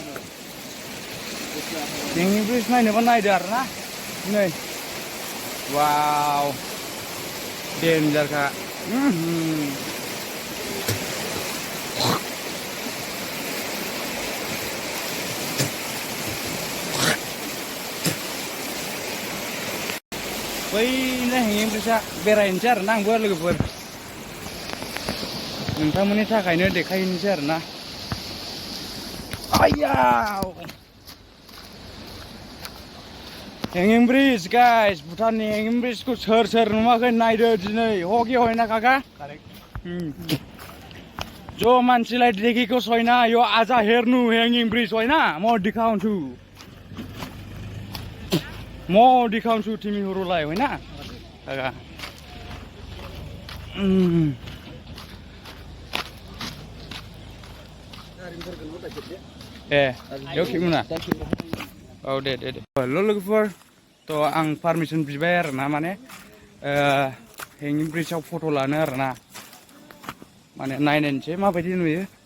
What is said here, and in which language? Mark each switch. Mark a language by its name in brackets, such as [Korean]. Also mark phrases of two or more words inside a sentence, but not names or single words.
[Bodo] नायनोबा नायदो आरोना नै वाव डेन्जारखा बैनो हेंगिं ब्रिजआ बेरायनोसै आरोना आंबो लोगोफोर नोंथांमोननि थाखायनो देखायनोसै आरोना आयाव [English] hanging bridge guys [Bodo] भुटाननि हेंगिं ब्रिजखौ सोर नुवाखै नायदो दिनै [Nepali] हगे होइन काका जो मान्छेलाई देखेको छैन यो आज हेर्नु हेंगिङ ब्रिज होइन म देखाउँछु तिमीहरूलाई होइन काका [Bodo] बेयाव खेबोना औ दे हेल' लोगोफोर थ' आं पारमिसन बिबाय आरोना माने हेंगिं ब्रिजआव फट' लानो आरोना माने नायनायनोसै माबायदि नुयो